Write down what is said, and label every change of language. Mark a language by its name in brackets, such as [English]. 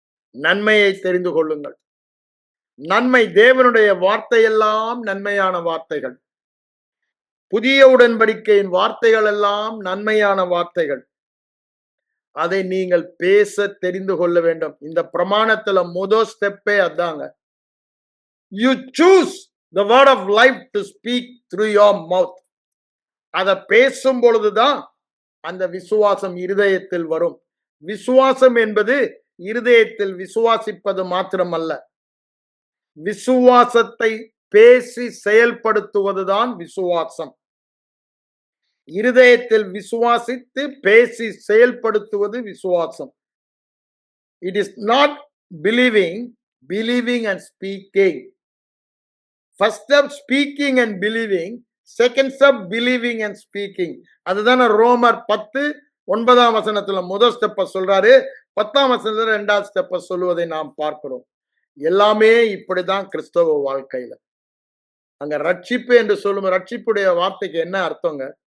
[Tamil] நன்மையை தெரிந்து கொள்ளுங்கள். நன்மை, தேவனுடைய வார்த்தையெல்லாம் நன்மையான வார்த்தைகள். புதிய உடன்படிக்கையின் வார்த்தைகள் எல்லாம் நன்மையான வார்த்தைகள். அதை நீங்கள் பேச தெரிந்து கொள்ள வேண்டும். இந்த பிரமாணத்துல முதல் ஸ்டெப்பே அதாங்க. [English] You choose the word of life to speak through your mouth. [Tamil] அதை பேசும் பொழுதுதான் அந்த விசுவாசம் இருதயத்தில் வரும். விசுவாசம் என்பது இருதயத்தில் விசுவாசிப்பது மாத்திரமல்ல, விசுவாசத்தை பேசி செயல்படுத்துவதுதான் விசுவாசம். இருதயத்தில் விசுவாசித்து பேசி செயல்படுத்துவது விசுவாசம். [English] It is not believing, believing and speaking. First step speaking and believing, second step believing and speaking. [Tamil] அதுதான ரோமர் 10:9 முதல் ஸ்டெப்ப சொல்றாரு, 10 2வது ஸ்டெப்ப சொல்லுவதை நாம் பார்க்கிறோம். எல்லாமே இப்படிதான் கிறிஸ்தவ வாழ்க்கையில. அங்க ரட்சிப்பு என்று சொல்லும் ரட்சிப்புடைய வார்த்தைக்கு என்ன அர்த்தங்க?